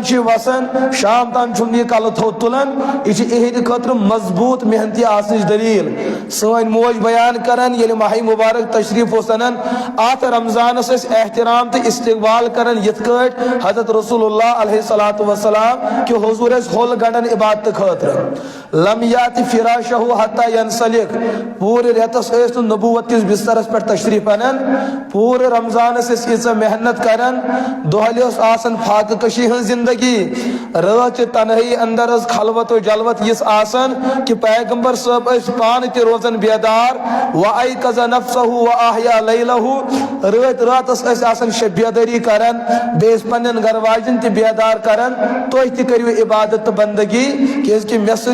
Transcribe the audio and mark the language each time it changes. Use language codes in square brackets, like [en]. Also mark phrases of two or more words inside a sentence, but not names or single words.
[ks] چھُ وسان شام تام چھُنہٕ یہِ کلہٕ تھوٚد تُلان یہِ چھِ یِہنٛدِ خٲطرٕ مضبوٗط محنتی آسنٕچ دلیل سٲنۍ موج بیان کران ییٚلہِ ماہ مبارک تشریف اوس انان اتھ رمضانس ٲسۍ احترام تہٕ استقبال کران یِتھ کٲٹھۍ حضرت رسول اللہ [ar] علیہ الصلوۃ والسلام [ks] کہ حضور ٲسۍ ہوٚل گنڈان عبادتہٕ خٲطرٕ [ar] لم یاتِ فراشہ حتی ینسلک [ks] پوٗرٕ رٮ۪تس ٲسۍ نہٕ نبوت کِس بسترس پٮ۪ٹھ تشریف انان پوٗرٕ رمضانس ٲسۍ ییٖژاہ محنت کران دۄہلہِ ٲس آسان فاقہٕ کشی ہٕنٛز زندگی رٲژ چہِ تنہٲیی اندر ٲس خلوت و جلوت یِژھ آسان کہ پیغمبر صٲب ٲسۍ پانہٕ تہِ روزان بیدار [ar] وایقظ نفسہ واحیا لیلہ [ks] رٲتۍ راتس ٲسۍ آسان شب بیدٲری کران بیٚیہِ ٲسۍ پننٮ۪ن گھر واجٮ۪ن تہِ بیدار کران تُہۍ تہِ کٔرِو عبادت تہٕ بندگی کیازِ کہ مےٚ سۭتۍ چھُ